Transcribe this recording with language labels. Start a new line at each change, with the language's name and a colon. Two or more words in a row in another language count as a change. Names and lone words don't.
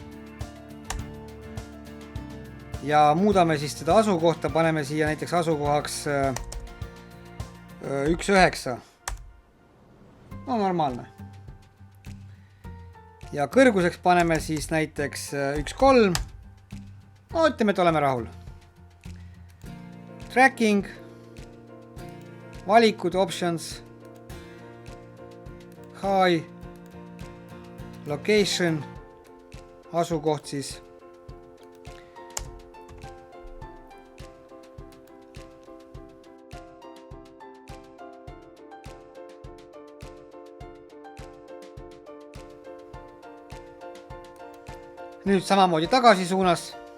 Estonian: Ja muudame siis seda asukohta, paneme siia näiteks asukohaks 1,9. No normaalne. Ja kõrguseks paneme siis näiteks 1,3. No ütleme, et oleme rahul. Tracking, valikud,
English: options, high, location,
Estonian: asukoht siis. Nüüd samamoodi tagasi suunas.